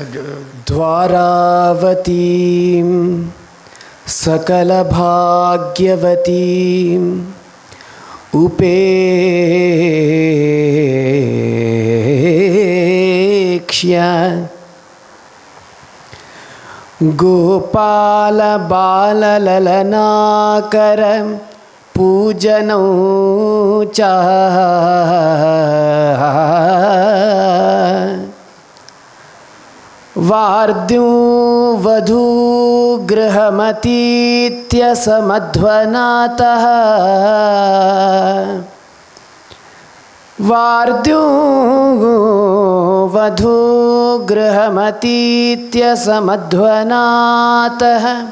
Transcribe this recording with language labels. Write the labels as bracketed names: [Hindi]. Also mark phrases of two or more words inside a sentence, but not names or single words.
[Sanskrit] ದ್ವಾರಾವತೀಂ ಸಕಲ ಭಾಗ್ಯವತೀಂ ಉಪೇಕ್ಷ್ಯ ಗೋಪಾಲ ಬಾಲಲಲನಾಕರ ಪೂಜನೌ ಚ ವಾರ್ದ್ಯೂ ವಧೂ ಗೃಹಮತೀತ್ಯ ಸಮಧ್ವನಾತಃ ವಾರ್ದ್ಯೋ ವಧೂ ಗೃಹಮತೀತ್ಯ ಸಮಧ್ವನಾತಃ